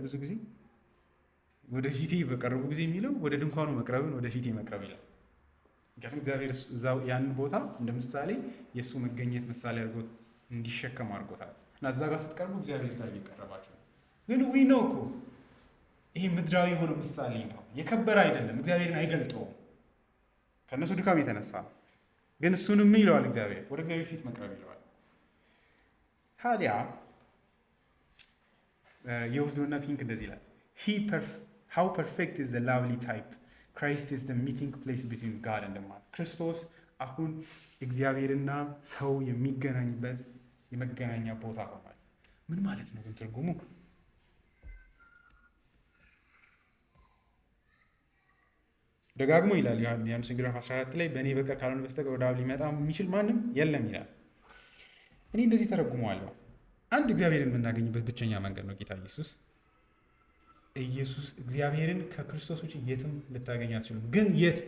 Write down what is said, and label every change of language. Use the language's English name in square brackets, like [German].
[Amharic] ብዙ ጊዜ ወደ ፊቴ በቀረቡ ጊዜ የሚለው ወደ ድንኳኑ መቅረብን ወደ ፊቴ መቅረብ ይላል። ምክንያቱም እግዚአብሔር እዛው ያንን ቦታ እንደ ምሳሌ የእሱ መገኘት ምሳሌ አድርጎ እንዲሸከም አድርጎታል። እና እዛ ጋር ስትቀርቡ እግዚአብሔር ጋር እየቀረባቸው ነው። ግን ዊ ነው እኮ ይሄ ምድራዊ የሆነ ምሳሌ ነው፣ የከበረ አይደለም። እግዚአብሔርን አይገልጠውም ከእነሱ ድካም የተነሳ ነው። ግን እሱንም ምን ይለዋል? እግዚአብሔር ወደ እግዚአብሔር ፊት መቅረብ ይለዋል። ታዲያ የወስዶና ቲንክ እንደዚህ ይላል [English] how perfect is the lovely type Christ is the meeting place between God and man. [Amharic] ክርስቶስ አሁን እግዚአብሔርና ሰው የሚገናኝበት የመገናኛ ቦታ ሆኗል። ምን ማለት ነው ግን ትርጉሙ? ደጋግሞ ይላል ዮሐንስ ምዕራፍ 14 ላይ በእኔ በቀር ካልሆነ በስተቀር ወደ አብ ሊመጣ የሚችል ማንም የለም ይላል። እኔ እንደዚህ ተረጉመዋለሁ። አንድ እግዚአብሔርን የምናገኝበት ብቸኛ መንገድ ነው ጌታ ኢየሱስ። እግዚአብሔርን ከክርስቶስ ውጭ የትም ልታገኝ አትችሉም። ግን የት?